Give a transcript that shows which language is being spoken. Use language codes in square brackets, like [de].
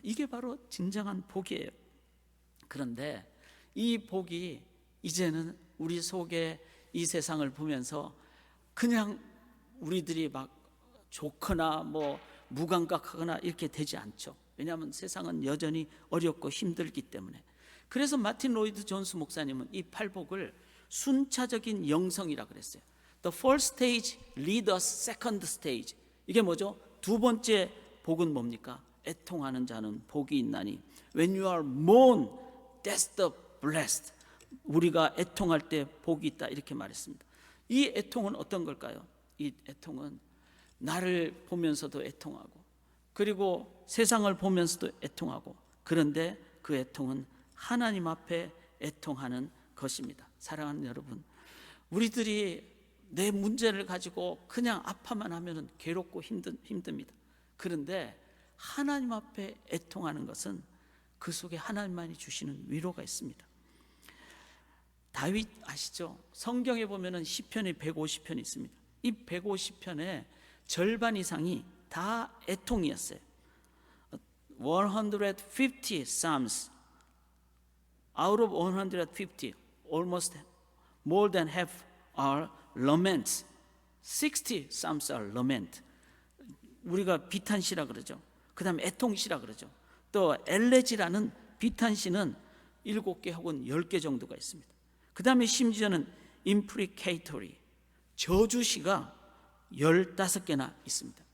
[ko] 이게 바로 진정한 복이에요. 그런데 이 복이 이제는 우리 속에 이 세상을 보면서 그냥 우리들이 막 좋거나 뭐 무감각하거나 이렇게 되지 않죠. 왜냐하면 세상은 여전히 어렵고 힘들기 때문에. 그래서 마틴 로이드 존스 목사님은 이 팔복을 순차적인 영성이라 그랬어요. [en] The first stage lead us second stage. [ko] 이게 뭐죠? 2번째 복은 뭡니까? 애통하는 자는 복이 있나니 [en] When you are mourn, that's the blessed. [ko] 우리가 애통할 때 복이 있다 이렇게 말했습니다. 이 애통은 어떤 걸까요? 이 애통은 나를 보면서도 애통하고 그리고 세상을 보면서도 애통하고, 그런데 그 애통은 하나님 앞에 애통하는 것입니다. 사랑하는 여러분, 우리들이 내 문제를 가지고 그냥 아파만 하면 괴롭고 힘듭니다. 그런데 하나님 앞에 애통하는 것은 그 속에 하나님만이 주시는 위로가 있습니다. 다윗 아시죠? 성경에 보면은 시편이 150편이 있습니다. 이 150편의 절반 이상이 다 애통이었어요. [en] 150 Psalms out of 150, almost more than half are laments. 60 Psalms are lament. [ko] 우리가 비탄시라 그러죠. 그 다음에 애통시라 그러죠. 또 엘레지라는 비탄시는 7개 혹은 10개 정도가 있습니다. 그 다음에 심지어는 imprecatory, 저주시가 15개나 있습니다.